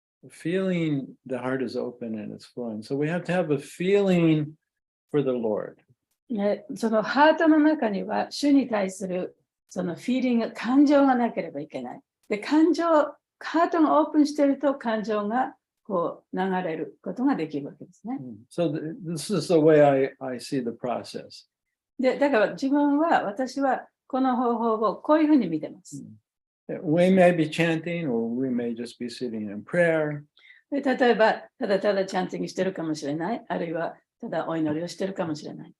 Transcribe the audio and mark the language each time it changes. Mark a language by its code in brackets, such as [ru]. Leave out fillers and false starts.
[en] Feeling, the heart is open and it's flowing. So we have to have a feeling for the Lord. [ja] そのハートの中には主に対するそのフィーリング、感情がなければいけない。で、ハートがオープンしていると感情がこう流れることができるわけですね。 [en] So this is the way I see the process. [ja] で、だから私はこの方法をこういうふうに見てます。 [en] We may be chanting or we may just be sitting in prayer. [ja] で例えば、ただただチャンティングしてるかもしれない。あるいは、ただお祈りをしてるかもしれない。